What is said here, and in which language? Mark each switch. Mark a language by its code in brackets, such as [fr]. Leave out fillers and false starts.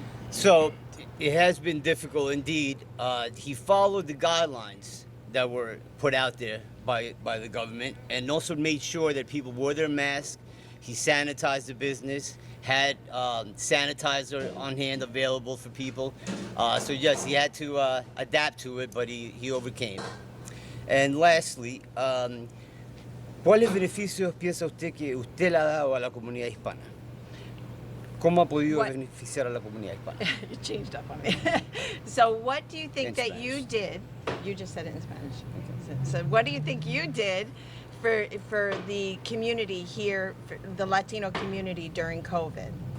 [en] So it has been difficult indeed. He followed the guidelines that were put out there by the government, and also made sure that people wore their masks. He sanitized the business, had sanitizer on hand available for people. So yes, he had to adapt to it, but he overcame. And lastly, [es] ¿cuáles beneficios piensa usted que usted le ha dado a la comunidad hispana? ¿Cómo ha podido beneficiar a la comunidad hispana? [en] You changed up on me. So what do you think In that Spanish. you did? You just said it in Spanish. Okay. So what do you think you did for the community here, for the Latino community during COVID?